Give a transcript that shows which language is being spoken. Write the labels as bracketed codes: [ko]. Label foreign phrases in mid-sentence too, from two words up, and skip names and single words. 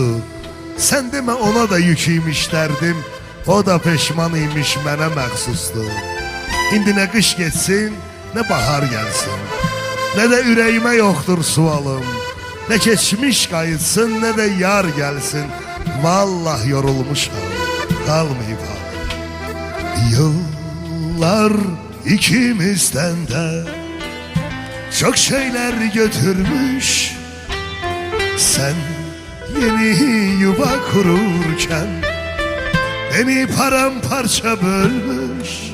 [az] Sən demə ona da yük imiş dərdim, o da peşman imiş mənə məxsusdur. İndi nə qış geçsin, nə bahar gəlsin, nə də ürəyimə yoxdur sualım. Nə keçmiş qayıtsın, nə də yar gəlsin. Vallah yorulmuşam, qalmayıb halim. [tr] Yıllar ikimizdən də çok şeyler götürmüş. Sen yeni yuva kururken beni paramparça bölmüş.